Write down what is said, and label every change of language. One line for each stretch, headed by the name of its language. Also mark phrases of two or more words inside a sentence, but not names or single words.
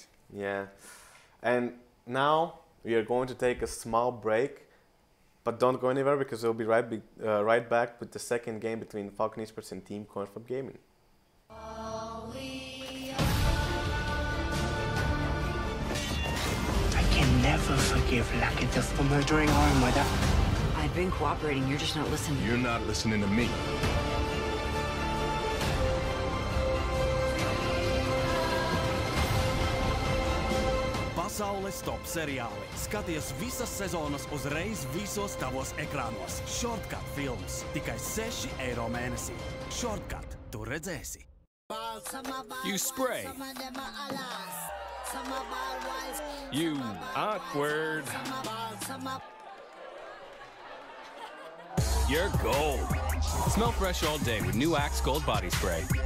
English: Yeah, and now we are going to take a small break, but don't go anywhere, because we'll be right back with the second game between Falcon eSports and Team Coinflip Gaming. I can never forgive Lattelecom for murdering our mother. I've been cooperating, you're just not listening. You're not listening to me.
Latvian: Pasaules top-seriāli. Skaties visas sezonas uzreiz visos tavos ekrānos. Shortcut films. Tikai 6 eiro mēnesī. Shortcut. Tu redzēsi.
English: You spray. You awkward. You're gold. Smell fresh all day with new Axe Gold Body Spray.